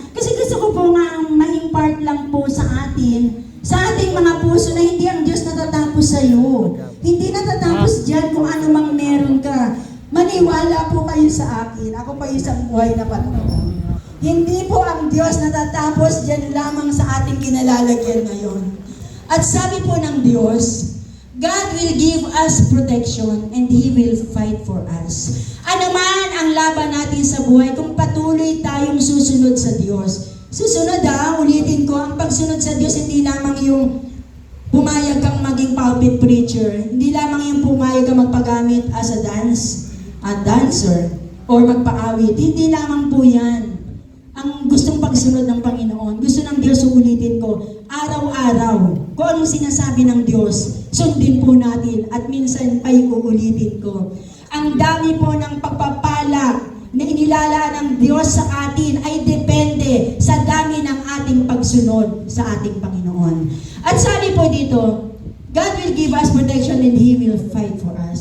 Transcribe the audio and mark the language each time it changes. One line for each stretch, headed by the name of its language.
Filipino: Kasi gusto ko po nga ma-impart lang po sa ating mga puso na hindi ang Diyos natatapos sa iyo. Hindi natatapos dyan kung ano mang meron ka. Maniwala po kayo sa akin. Ako pa isang buhay na patotoo. Hindi po ang Diyos natatapos dyan lamang sa ating kinalalagyan ngayon. At sabi po ng Diyos,
English: God will give us protection and He will fight for us.
Filipino: Ano man ang laban natin sa buhay kung patuloy tayong susunod sa Diyos. Susunod ulitin ko, ang pagsunod sa Diyos hindi lamang yung pumayag kang maging pulpit preacher, hindi lamang yung pumayag kang magpagamit
English: as a dancer,
Filipino: or magpaawit. Hindi lamang po yan. Ang gustong pagsunod ng Panginoon, gusto ng Diyos, ulitin ko, araw-araw, kung anong sinasabi ng Diyos, sundin po natin at minsan ay uulitin ko. Ang dami po ng pagpapala na inilalaan ng Diyos sa atin ay depende sa dami ng ating pagsunod sa ating Panginoon. At sabi po dito,
English: God will give us protection and He will fight for us.